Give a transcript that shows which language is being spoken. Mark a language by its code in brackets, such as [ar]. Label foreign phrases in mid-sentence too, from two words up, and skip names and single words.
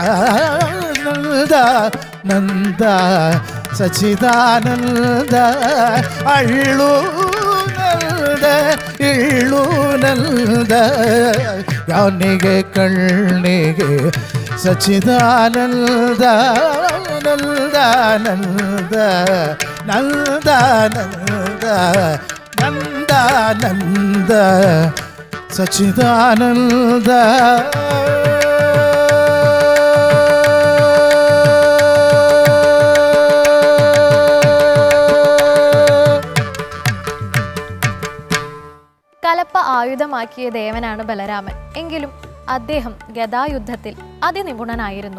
[kn] ನಂದ ನಂದ ಸಚ್ಚಿದಾನಂದ ಅಳ್ಳೂ ನಂದ ಇಳ್ಳೂ ನಂದ ಜ್ಞಾನಿಗೆ ಕಣ್ಣಿಗೆ ಸಚ್ಚಿದಾನಂದ ನಂದಾನಂದ ನಂದಾನಂದ ನಂದಾನಂದ ಸಚ್ಚಿದಾನಂದ [ml] കലപ്പ ആയുധമാക്കിയ ദേവനാണ് ബലരാമൻ. എങ്കിലും അദ്ദേഹം ഗദായുദ്ധത്തിൽ അതിനിപുണനായിരുന്നു.